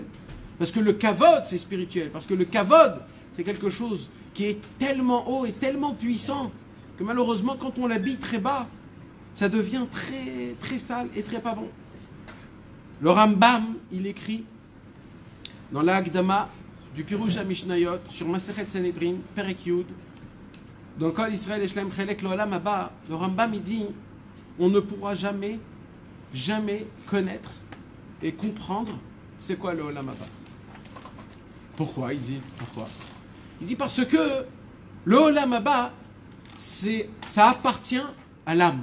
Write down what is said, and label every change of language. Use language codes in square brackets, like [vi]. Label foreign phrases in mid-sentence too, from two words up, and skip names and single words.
[fr] Parce que le kavod, c'est spirituel. Parce que le kavod, c'est quelque chose qui est tellement haut et tellement puissant que malheureusement, quand on l'habille très bas, ça devient très, très sale et très pas bon. Le Rambam, il écrit dans l'Agdama du Pirush HaMishnayot sur Masechet Sanhedrin, [he] פרק י, [fr] dans [he] כל ישראל יש להם חלק לעולם הבא, [fr] le Rambam il dit on ne pourra jamais connaître et comprendre c'est quoi le [he] עולם הבא. [fr] Pourquoi? Il dit parce que le [he] עולם הבא, [fr] ça appartient à l'âme.